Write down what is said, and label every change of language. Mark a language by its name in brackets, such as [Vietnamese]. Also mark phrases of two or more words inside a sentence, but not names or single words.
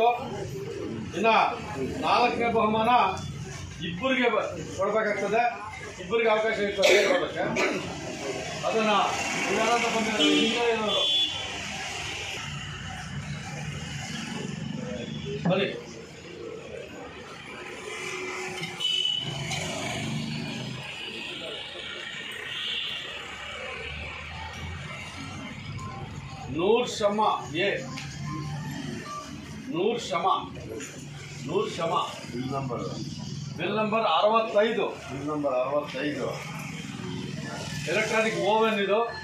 [Kannada] ಇನ್ನು 4ನೇ ಬಹುಮಾನ ಇಬ್ಬರಿಗೆ ಕೊಡಬೇಕಾಗ್ತದೆ ಇಬ್ಬರಿಗೆ ಅವಕಾಶ ಇರ್ತದೆ ಕೊಡೋದಕ್ಕೆ ಅದನ್ನು ಯಾರಂತ ಬಂದಿದ್ದಾರೆ ಹಿಂದೆ ಏನಾದ್ರು [Hindi] ಬನ್ನಿ नूर शमा ये नूर शमा [English] bill number bill number 65 bill number 65 electronic oven [Kannada] ಇದು